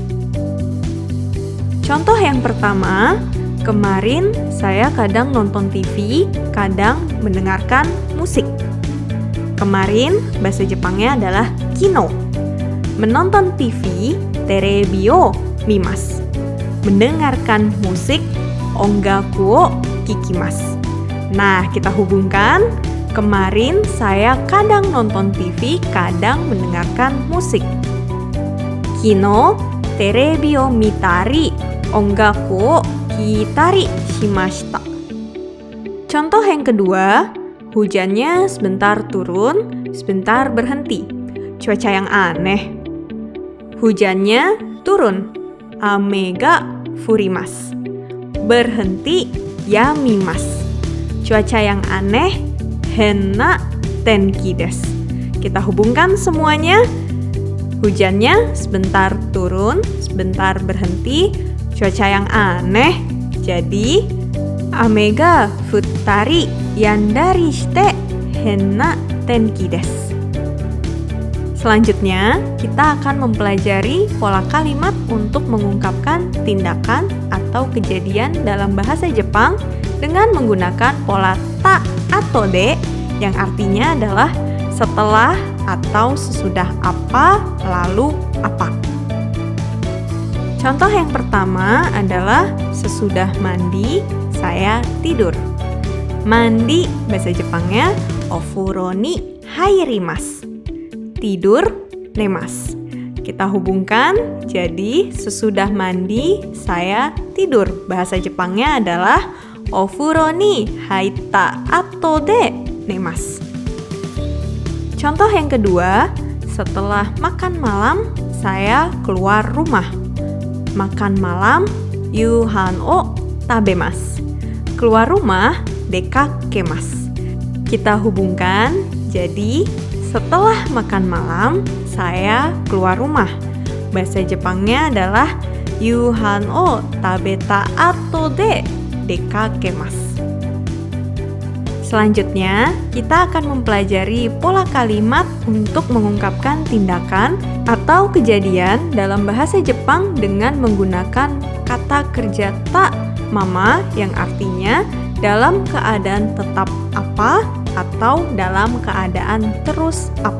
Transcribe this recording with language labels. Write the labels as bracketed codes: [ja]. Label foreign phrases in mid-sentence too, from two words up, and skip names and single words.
[id] Contoh yang pertama, kemarin saya kadang nonton TV, kadang mendengarkan musik. Kemarin bahasa Jepangnya adalah kino. Menonton TV, [ja] テレビを見ます. [id] Mendengarkan musik, [ja] 音楽を聞きます. [id] Nah, kita hubungkan. Kemarin saya kadang nonton TV, kadang mendengarkan musik. [ja] 昨日、テレビを見たり、音楽を聞いたりしました. [id] Contoh yang kedua, hujannya sebentar turun, sebentar berhenti. Cuaca yang aneh. Hujannya turun, [ja] 雨が降ります. [id] Berhenti, yamimasu. Cuaca yang aneh, [ja] 変な天気です. [id] Kita hubungkan semuanya. Hujannya sebentar turun, sebentar berhenti. Cuaca yang aneh. Jadi, [ja] 雨が降ったり止んだりして変な天気です. [id] Selanjutnya, kita akan mempelajari pola kalimat untuk mengungkapkan tindakan atau kejadian dalam bahasa Jepang dengan menggunakan pola ta atau de yang artinya adalah setelah atau sesudah apa, lalu apa. Contoh yang pertama adalah sesudah mandi, saya tidur. Mandi bahasa Jepangnya [ja] お風呂に入ります. [id] Tidur, nemas. Kita hubungkan, jadi sesudah mandi, saya tidur. Bahasa Jepangnya adalah [ja] お風呂に入った後で寝ます. [id] Contoh yang kedua, setelah makan malam, saya keluar rumah. Makan malam, [ja] 夕飯を食べます. [id] Keluar rumah, dekakemasu. Kita hubungkan, jadi setelah makan malam, saya keluar rumah. Bahasa Jepangnya adalah [ja] 夕飯を食べた後で出かけます. [id] Selanjutnya, kita akan mempelajari pola kalimat untuk mengungkapkan tindakan atau kejadian dalam bahasa Jepang dengan menggunakan kata kerja [ja] たまま [id] yang artinya dalam keadaan tetap apa atau dalam keadaan terus apa.